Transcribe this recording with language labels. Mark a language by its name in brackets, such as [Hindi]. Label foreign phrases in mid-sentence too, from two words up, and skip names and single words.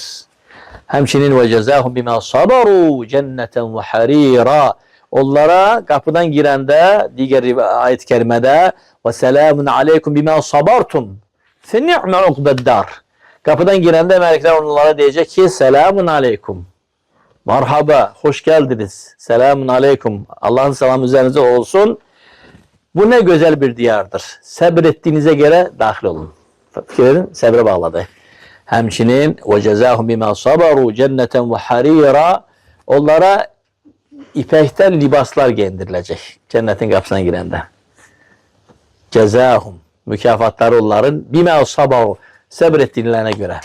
[Arabic] Həmçinin وجزاهم بما صبروا جنة وحريرا. [Azerbaijani] Onlara qapıdan girəndə, digər ayət-i kərimədə [Arabic] وسلام عليكم بما صبرتم فنعم عقبى الدار. [Azerbaijani] Qapıdan girəndə mələklər onlara deyəcək ki, [Arabic] سلام عليكم. [Turkish] Merhaba, hoş geldiniz. [Arabic] سلام عليكم. [Turkish] Allah'ın selamı üzerinize olsun. Bu ne güzel bir diyardır. Sabrettiğinize göre dahil olun. Fikirlerin sabre bağladı. [Azerbaijani] Həmçinin [Arabic] وجزاهم بما صبروا جنة وحريرا, [Azerbaijani] onlara ipəkdən libaslar giyindiriləcək cennetin qapısına girəndə. Cəzahum, mükafatları onların [Arabic] بما صبروا, [Azerbaijani] səbr etdiklərinə görə.